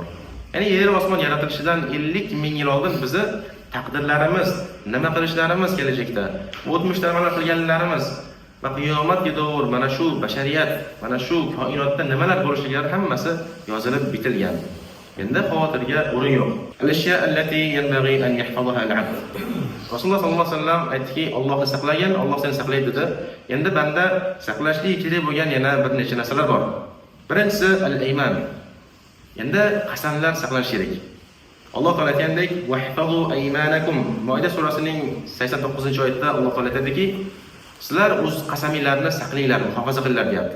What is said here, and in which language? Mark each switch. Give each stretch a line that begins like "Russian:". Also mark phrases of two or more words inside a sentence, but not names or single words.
Uzbek: Ya'ni yer va osmon yaratilishidan 50 ming yil oldin bizni taqdirlarimiz, nima qilishlarimiz kelajakda, o'tmishda nima qilganlarimiz va qiyomatga qadar mana shu bashariyat, mana shu koinotda nimalar bo'lishlari hammasi yozilib bitilgan. Endi xavotirga o'rin yo'q.
Arabic: الأشياء التي ينبغي أن يحفظها العبد.
Uzbek: Rasululloh
Arabic: صلى الله عليه وسلم
Uzbek: aytdiki, Allohni saqlagan, Alloh seni saqlaydi dedi. Endi banda saqlashlik kerak bo'lgan yana bir necha narsalar bor. Birinchisi al-ayman. Endi qasamlar saqlash kerak. Alloh taolo aytgandek,
Arabic: "واحفظوا أيمانكم."
Uzbek: Moida surasining 89-oyatda Alloh taolo aytadiki, sizlar o'z qasaminglarni saqlanglar, muhofaza qilinglar deyapti.